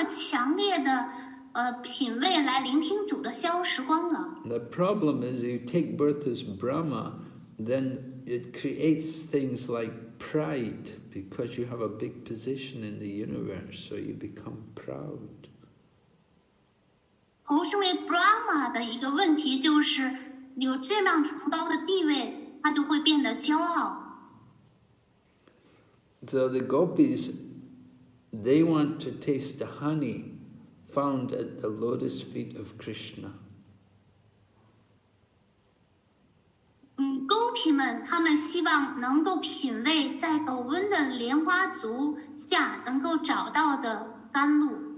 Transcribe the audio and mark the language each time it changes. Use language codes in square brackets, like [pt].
[zh] 么强烈的品味来聆听主的消时光了。 [en] The problem is you take birth as Brahma, then it creates things like pride because you have a big position in the universe, so you become proud. [zh] 投身为 Brahma 的一个问题就是有这样崇高的地位，他就会变得骄傲。 [en] So the Gopis, they want to taste the honey found at the lotus feet of Krishna. [zh] 勾皮们他们希望能够品味在斗温的莲花足下能够找到的甘露。